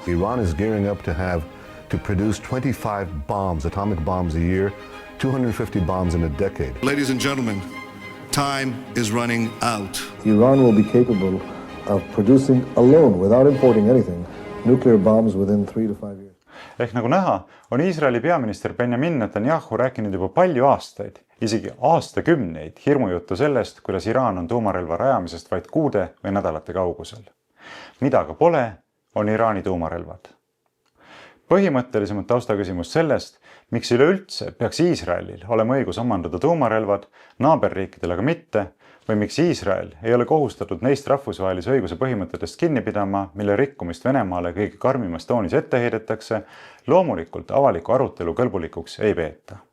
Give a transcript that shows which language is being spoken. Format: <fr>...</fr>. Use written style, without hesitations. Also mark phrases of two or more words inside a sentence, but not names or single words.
<en>Iran is gearing up to produce 25 bombs, atomic bombs a year, 250 bombs in a decade. Ladies and gentlemen, time is running out. Iran will be capable of producing alone, without importing anything, nuclear bombs within 3 to 5 years.</en> <et>Ehk nagu näha, on Iisraeli peaminister Benjamin Netanyahu rääkinud juba palju aastaid, isegi aastakümneid hirmujuttu sellest, kuidas Iraan on tuumarelva rajamisest vaid kuude või nädalate kaugusel. Mida aga pole, on Iraani tuumarelvad. Põhimõttelisemalt taustaküsimus sellest, miks üleüldse peaks Iisraelil olema õigus omandada tuumarelvad, naaberriikidel aga mitte, või miks Iisrael ei ole kohustatud neist rahvusvahelise õiguse põhimõtetest kinni pidama, mille rikkumist Venemaale kõige karmimas toonis ette heidetakse, loomulikult avaliku arutelu kõlbulikuks ei peeta.</et>